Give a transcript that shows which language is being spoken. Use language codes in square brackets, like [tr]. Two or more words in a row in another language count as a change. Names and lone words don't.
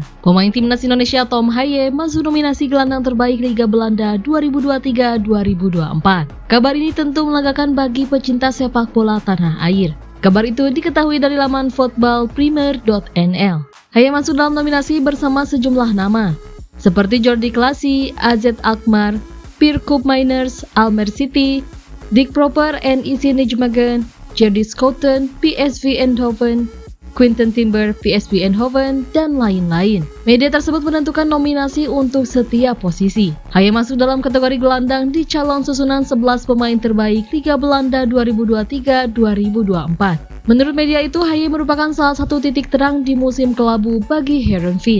[id] Pemain timnas Indonesia Tom Haye masuk nominasi gelandang terbaik Liga Belanda 2023-2024. Kabar ini tentu melegakan bagi pecinta sepak bola tanah air. Kabar itu diketahui dari laman footballprimer.nl. Haye masuk dalam nominasi bersama sejumlah nama, seperti Jordi Klaasie, AZ Alkmaar, Pierre Koopmeiners, Almere City, Dick Prupper en IC Nijmegen, Jerdy Schouten, PSV Eindhoven, Quinten Timber, PSV Eindhoven, dan lain-lain. Media tersebut menentukan nominasi untuk setiap posisi. Haye masuk dalam kategori gelandang di calon susunan 11 pemain terbaik Liga Belanda 2023-2024. Menurut media itu, Haye merupakan salah satu titik terang di musim kelabu bagi Heerenveen.